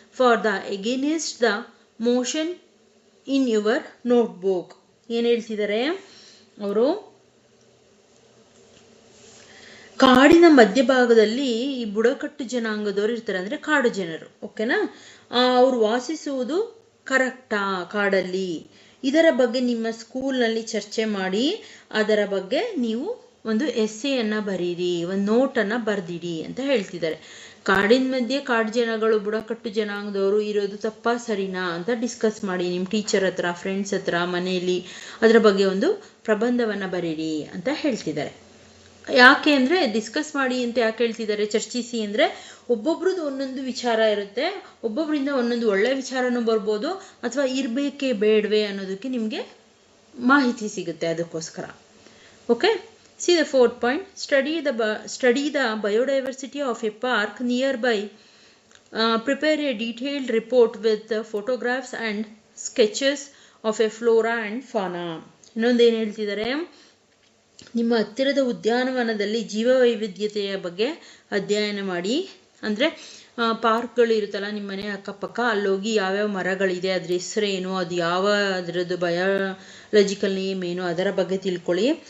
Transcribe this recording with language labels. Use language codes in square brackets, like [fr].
[en] for the against the motion in your notebook. [kn] ಏನು ಹೇಳ್ತಿದ್ದಾರೆ ಅವರು, ಕಾಡಿನ ಮಧ್ಯಭಾಗದಲ್ಲಿ ಈ ಬುಡಕಟ್ಟು ಜನಾಂಗದವರು ಇರ್ತಾರೆ, ಅಂದರೆ ಕಾಡು ಜನರು. ಓಕೆನಾ, ಅವ್ರು ವಾಸಿಸುವುದು ಕರೆಕ್ಟಾ ಕಾಡಲ್ಲಿ, ಇದರ ಬಗ್ಗೆ ನಿಮ್ಮ ಸ್ಕೂಲ್ನಲ್ಲಿ ಚರ್ಚೆ ಮಾಡಿ ಅದರ ಬಗ್ಗೆ ನೀವು ಒಂದು ಎಸ್ಸೆಯನ್ನು ಬರೀರಿ, ಒಂದು ನೋಟನ್ನು ಬರೆದಿಡಿ ಅಂತ ಹೇಳ್ತಿದ್ದಾರೆ. ಕಾಡಿನ ಮಧ್ಯೆ ಕಾಡು ಜನಗಳು ಬುಡಕಟ್ಟು ಜನಾಂಗದವರು ಇರೋದು ತಪ್ಪಾ ಸರಿನಾ ಅಂತ ಡಿಸ್ಕಸ್ ಮಾಡಿ ನಿಮ್ಮ ಟೀಚರ್ ಹತ್ರ, ಫ್ರೆಂಡ್ಸ್ ಹತ್ರ, ಮನೆಯಲ್ಲಿ ಅದರ ಬಗ್ಗೆ ಒಂದು ಪ್ರಬಂಧವನ್ನು ಬರೀರಿ ಅಂತ ಹೇಳ್ತಿದ್ದಾರೆ. ಯಾಕೆ ಅಂದರೆ ಡಿಸ್ಕಸ್ ಮಾಡಿ ಅಂತ ಯಾಕೆ ಹೇಳ್ತಿದ್ದಾರೆ, ಚರ್ಚಿಸಿ ಅಂದರೆ ಒಬ್ಬೊಬ್ರದ್ದು ಒಂದೊಂದು ವಿಚಾರ ಇರುತ್ತೆ, ಒಬ್ಬೊಬ್ಬರಿಂದ ಒಂದೊಂದು ಒಳ್ಳೆ ವಿಚಾರನೂ ಬರ್ಬೋದು, ಅಥವಾ ಇರಬೇಕೇ ಬೇಡವೇ ಅನ್ನೋದಕ್ಕೆ ನಿಮಗೆ ಮಾಹಿತಿ ಸಿಗುತ್ತೆ, ಅದಕ್ಕೋಸ್ಕರ. [en] Okay, see the fourth point, study the biodiversity of a park nearby, prepare a detailed report with photographs and sketches of a flora and fauna. [kn] ಇನ್ನೊಂದೇನು ಹೇಳ್ತಿದ್ದಾರೆ, ನಿಮ್ಮ ಹತ್ತಿರದ ಉದ್ಯಾನವನದಲ್ಲಿ ಜೀವವೈವಿಧ್ಯತೆಯ ಬಗ್ಗೆ ಅಧ್ಯಯನ ಮಾಡಿ. ಅಂದರೆ ಪಾರ್ಕ್ಗಳು ಇರುತ್ತಲ್ಲ ನಿಮ್ಮ ಮನೆ ಅಕ್ಕಪಕ್ಕ, ಅಲ್ಲೋಗಿ ಯಾವ್ಯಾವ ಮರಗಳಿದೆ, ಅದ್ರ ಹೆಸರೇನು, ಅದು ಯಾವ ಅದರದ್ದು ಬಯಾಲಜಿಕಲ್ ನೇಮ್ ಏನು, ಅದರ ಬಗ್ಗೆ ತಿಳ್ಕೊಳ್ಳಿ.